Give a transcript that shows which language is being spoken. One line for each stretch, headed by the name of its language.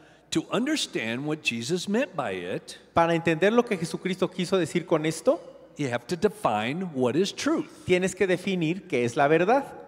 English: To understand what Jesus meant by it,
Spanish: Para entender lo que Jesucristo quiso decir con esto,
English: you have to define what is truth.
Spanish: tienes que definir qué es la verdad.